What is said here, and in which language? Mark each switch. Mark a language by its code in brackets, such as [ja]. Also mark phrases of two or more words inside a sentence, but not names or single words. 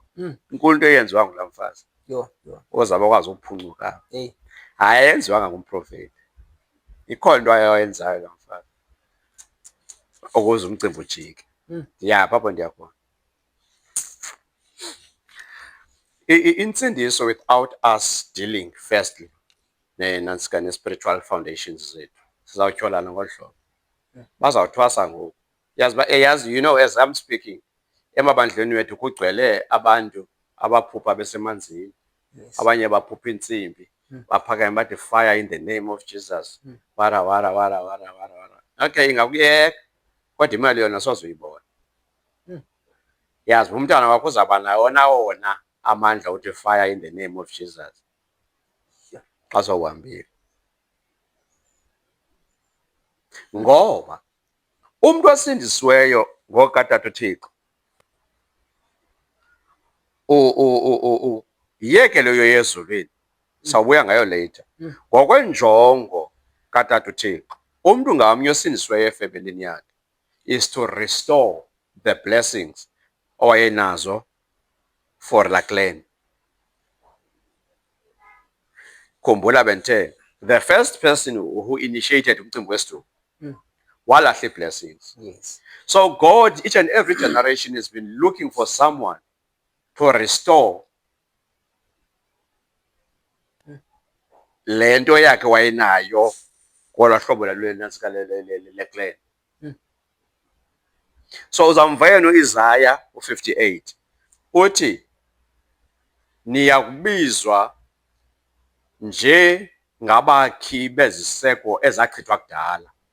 [xh] Inkulu into eyenziwa ngulaa mfazi. Ozawuba akwazi ukuphuncuka. Hayi, ayenziwanga ngumprofethi. Ikhona into ayenzayo laa mfazi ukuze umcimbi ujike. Ndiyapha apho ndiyakhona. Insindiso [en] without us dealing firstly [xh] nantsika ne- [en] spiritual foundations [xh] zethu, sizawutyholana ngolu hlobo. Bazawuthwasa ngoku. Yazi, [en] you know, as I'm speaking, [xh] emabandleni wethu kugcwele abantu abaphupha besemanzini. Abanye baphupha intsimbi, baphakame bathi [en] fire in the name of Jesus. Wara. [xh] Okay, ingakuyeka kodwa imali yona soze uyibona. Yazi umntwana wakho uzawuba nawona amandla uthi [en] fire in the name of Jesus [xh] xa sowuhambile. Ngoba umntu osindisiweyo ngokatata uThixo yiyeke leyo yezulwini, sawubuya ngayo later. Ngokwenjongo katata uThixo, umntu ngamnye osindisiweyo efemelini yakhe [en] is to restore the blessings [xh] owayenazo for laa clan. Khumbula benthe [en] the first person who initiated [xh] umcimbi wesiduko walahla ii-blessings. Yes. [en] So God, each and every generation, has been looking for someone to restore [xh] le nto yakhe wayenayo ngolwaa hlobo lwalunantsika le-clan. So uzamva yena uIsaya u-58 uthi niya kubizwa nje ngabakhi beziseko ezachithwa kudala.